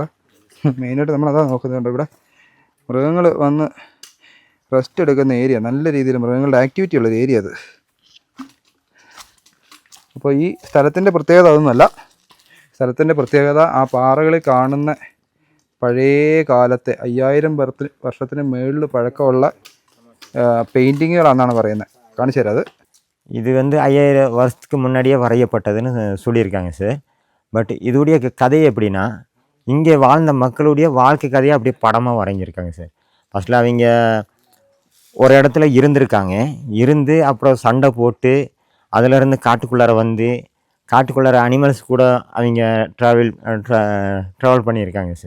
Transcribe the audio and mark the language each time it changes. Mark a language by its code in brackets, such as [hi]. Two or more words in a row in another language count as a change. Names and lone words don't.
[ml] അവിടെ മെയിനായിട്ട് നമ്മളതാ നോക്കുന്നുണ്ട്. ഇവിടെ മൃഗങ്ങൾ വന്ന് റെസ്റ്റ് എടുക്കുന്ന ഏരിയ, നല്ല രീതിയിൽ മൃഗങ്ങളുടെ ആക്ടിവിറ്റി ഉള്ളൊരു ഏരിയ അത്. അപ്പോൾ ഈ സ്ഥലത്തിൻ്റെ പ്രത്യേകത അതൊന്നുമല്ല. സ്ഥലത്തിൻ്റെ പ്രത്യേകത ആ പാറകളിൽ കാണുന്ന പഴയ കാലത്തെ 5000 വർഷത്തിന് മുകളിൽ പഴക്കമുള്ള பெயிண்டிங்குகளாக പറയുന്നത്. [ta] காணிச்சு தராது. இது 5000 வருஷத்துக்கு முன்னாடியே வரையப்பட்டதுன்னு சொல்லியிருக்காங்க சார். பட் இதோடைய கதை எப்படின்னா, இங்கே வாழ்ந்த மக்களுடைய வாழ்க்கை கதையை அப்படியே படமாக வரைஞ்சிருக்காங்க சார். ஃபஸ்ட்டில் அவங்க ஒரு இடத்துல இருந்திருக்காங்க, இருந்து அப்புறம் சண்டை போட்டு அதிலேருந்து காட்டுக்குள்ளார வந்து காட்டுக்குள்ளார அனிமல்ஸ் கூட அவங்க ட்ராவல் பண்ணியிருக்காங்க சார்.